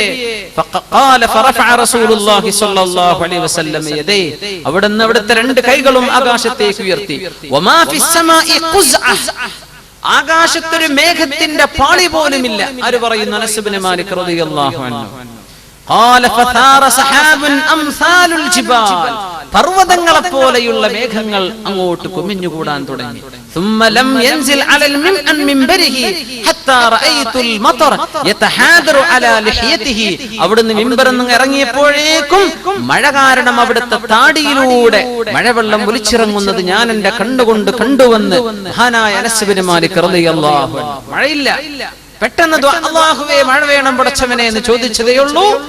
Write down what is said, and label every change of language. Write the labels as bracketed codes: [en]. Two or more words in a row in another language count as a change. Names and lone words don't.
[ar] فقال فرفع رسول الله صلى الله عليه وسلم يديه, [ml] അവിടുന്ന് അവിടുത്തെ രണ്ട് കൈകളും ആകാശത്തേക്ക് ഉയർത്തി. [ar] وما في السماء قزعة, [ml] ആകാശത്തൊരു മേഘത്തിന്റെ പാളി പോലുമില്ല. ആര് പറയുന്നു? അനസ് ബിൻ മാലിക് [ar] رضي الله عنه. قال فثار سحاب امثال الجبال, [ml] പർവതങ്ങളെ പോലെയുള്ള മേഘങ്ങൾ അങ്ങോട്ട് കുമിഞ്ഞുകൂടാൻ തുടങ്ങി. [ar] ثم لم ينزل على المنبره حتى رايت المطر يتحادر على لحيته, [ml] അവിടുന്ന് മിമ്പറിൽ നിന്ന് ഇറങ്ങിയപ്പോഴേക്കും മഴ കാരണം അവിടുത്തെ താടിയിലൂടെ മഴവെള്ളം ഒലിച്ചിറങ്ങുന്നത് ഞാൻ എന്റെ കണ്ണുകൊണ്ട് കണ്ടുവന്ന് മഹാനായ അനസ് ബിൻ മാലിക് [ar] رضي الله عنه. [ml] മഴയില്ല, പെട്ടെന്ന് അല്ലാഹുവേ മഴ വേണം പടച്ചവനെ എന്ന് ചോദിച്ചതേയുള്ളൂ.